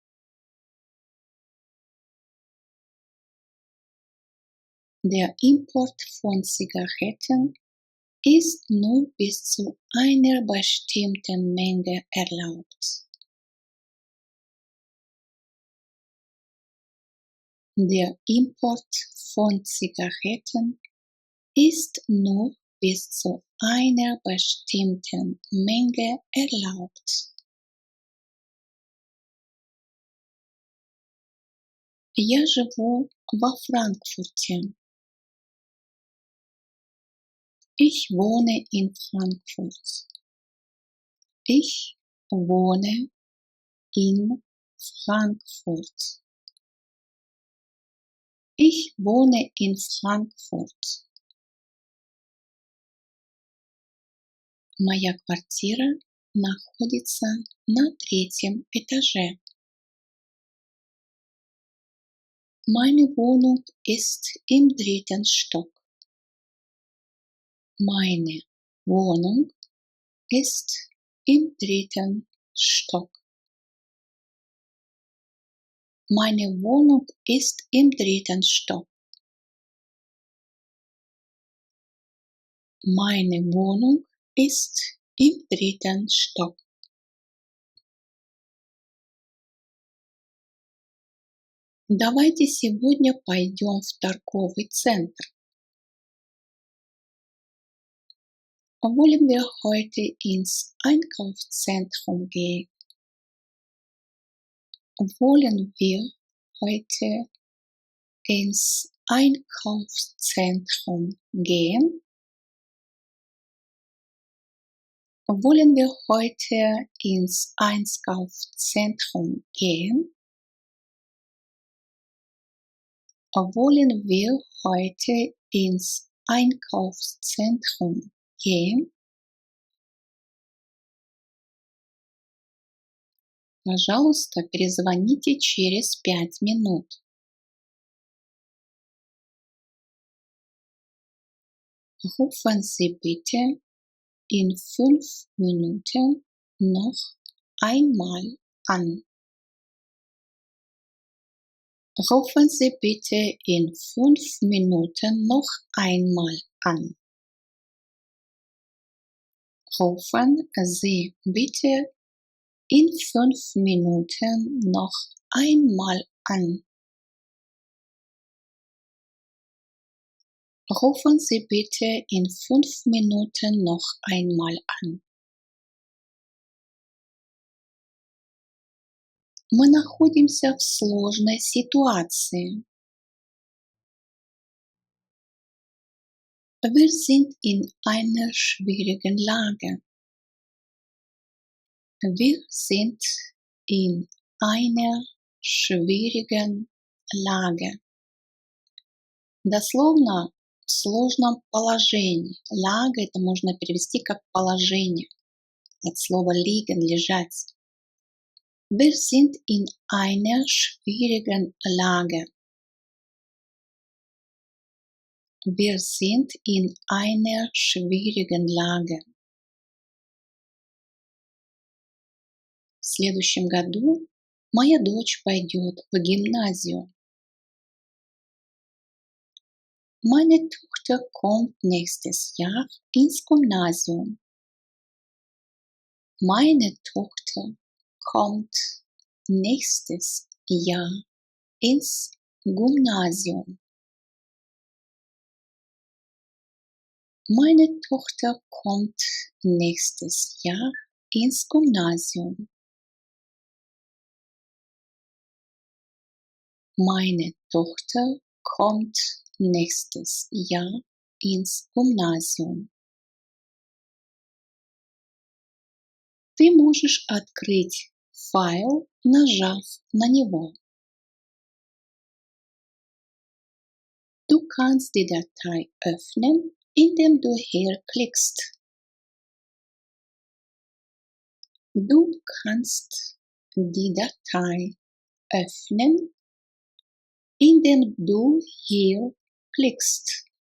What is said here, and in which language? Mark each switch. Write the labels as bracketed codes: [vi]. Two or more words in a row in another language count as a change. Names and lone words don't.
[de] Der Import von Zigaretten ist nur bis zu einer bestimmten Menge erlaubt. Der Import von Zigaretten ist nur bis zu einer bestimmten Menge erlaubt. [ru] Я живу во Франкфурте. [de] Ich wohne in Frankfurt. Ich wohne in Frankfurt. Ich wohne in Frankfurt. [ru] Моя квартира находится на 3-м этаже. [de] Meine Wohnung ist im 3. Stock. Meine Wohnung ist im 3. Stock. Meine Wohnung ist im 3. Stock. Meine Wohnung ist im 3. Stock. [ru] Давайте сегодня пойдем в торговый центр. [de] Wollen wir heute ins Einkaufszentrum gehen? Wollen wir heute ins Einkaufszentrum gehen? Wollen wir heute ins Einkaufszentrum gehen? Wollen wir heute ins Einkaufszentrum gehen? [ru] Пожалуйста, перезвоните через 5 минут. [de] Rufen Sie bitte in 5 Minuten noch einmal an. Rufen Sie bitte in 5 Minuten noch einmal an. Rufen Sie bitte in 5 Minuten noch einmal an. Rufen Sie bitte in 5 Minuten noch einmal an. [ru] Мы находимся в сложной ситуации. [de] Wir sind in einer schwierigen Lage. Wir sind in einer schwierigen Lage. [ru] Дословно в сложном положении. Лага это можно перевести как положение. От слова liegen, лежать. [de] Wir sind in einer schwierigen Lage. Wir sind in einer schwierigen Lage. [ru] В следующем году моя дочь пойдет в гимназию. [de] Meine Tochter kommt nächstes Jahr ins Gymnasium. Meine Tochter kommt nächstes Jahr ins Gymnasium. Meine Tochter kommt nächstes Jahr ins Gymnasium. Meine Tochter kommt nächstes Jahr ins Gymnasium. [ru] Ты можешь открыть файл, нажав на него. [de] Du kannst die Datei öffnen, indem du hier klickst. Du kannst die Datei öffnen, indem du hier klickst.